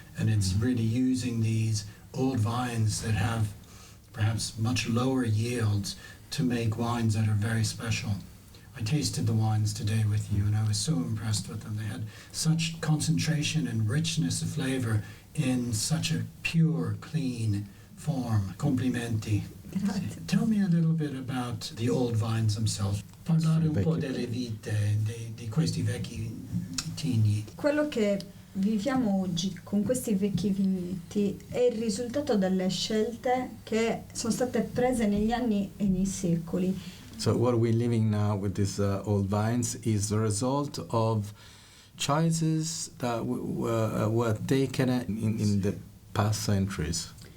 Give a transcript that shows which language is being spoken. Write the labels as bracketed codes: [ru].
[en] And it's really using these old vines that have perhaps much lower yields to make wines that are very special. I tasted the wines today with you, and I was so impressed with them. They had such concentration and richness of flavor in such a pure, clean form. Complimenti. Tell me a little bit about the old vines themselves. [it] Parlare un po' delle vite di questi vecchi vitigni. Quello che viviamo oggi con questi vecchi vigneti è il risultato delle scelte che sono state prese negli anni e nei secoli. [en] So what we're living now with these old vines is the result of choices that were taken in the past centuries.